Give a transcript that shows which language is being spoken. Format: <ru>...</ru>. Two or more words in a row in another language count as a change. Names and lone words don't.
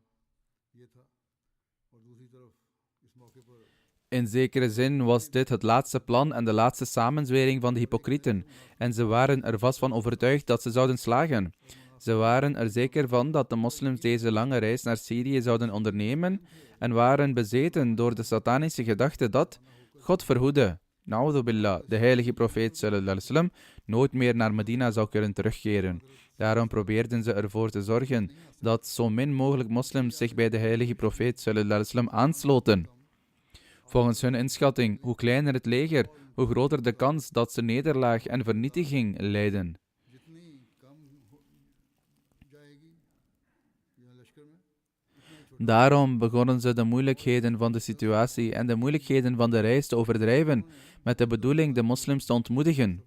<nl>In zekere zin was dit het laatste plan en de laatste samenzwering van de hypocrieten, en ze waren er vast van overtuigd dat ze zouden slagen. Ze waren er zeker van dat de moslims deze lange reis naar Syrië zouden ondernemen en waren bezeten door de satanische gedachte dat, God verhoede,</nl> <ar>نعوذ بالله,</ar> <nl>de heilige profeet</nl> <ar>صلى الله عليه وسلم</ar> <nl>nooit meer naar Medina zou kunnen terugkeren. Daarom probeerden ze ervoor te zorgen dat zo min mogelijk moslims zich bij de heilige profeet</nl> <ar>صلى الله عليه وسلم</ar> <nl>aansloten. Volgens hun inschatting, hoe kleiner het leger, hoe groter de kans dat ze nederlaag en vernietiging lijden. Daarom begonnen ze de moeilijkheden van de situatie en de moeilijkheden van de reis te overdrijven, met de bedoeling de moslims te ontmoedigen.</nl>